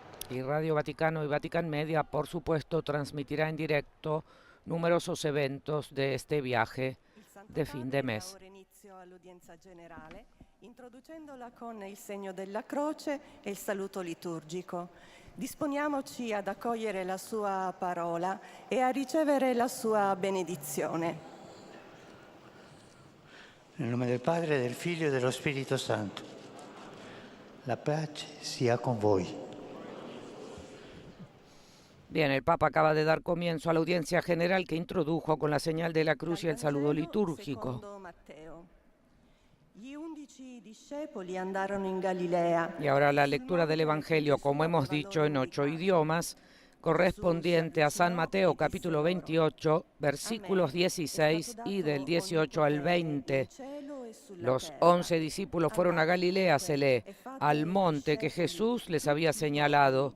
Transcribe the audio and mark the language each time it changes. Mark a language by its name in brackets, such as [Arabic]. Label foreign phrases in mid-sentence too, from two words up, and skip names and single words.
[Spanish] Y Radio Vaticano y Vatican Media, por supuesto, transmitirá en directo numerosos eventos de este viaje de fin de mes. [Italian] Ora inizio all'udienza generale, introducendola con il segno della croce e il saluto liturgico. Disponiamoci ad accogliere la sua parola e a ricevere la sua benedizione. Nel nome del Padre, del Figlio e dello Spirito Santo. La pace sia con voi. [Spanish] Bien, el Papa acaba de dar comienzo a la audiencia general que introdujo con la señal de la cruz y el saludo litúrgico. [Italian] Secondo Matteo. Gli 11 discepoli andarono in Galilea. [Spanish] Y ahora la lectura del Evangelio, como hemos dicho, en 8 idiomas, correspondiente a San Mateo capítulo 28, versículos 16 y del 18 al 20. Los 11 discípulos fueron a Galilea, se lee, al monte que Jesús les había señalado.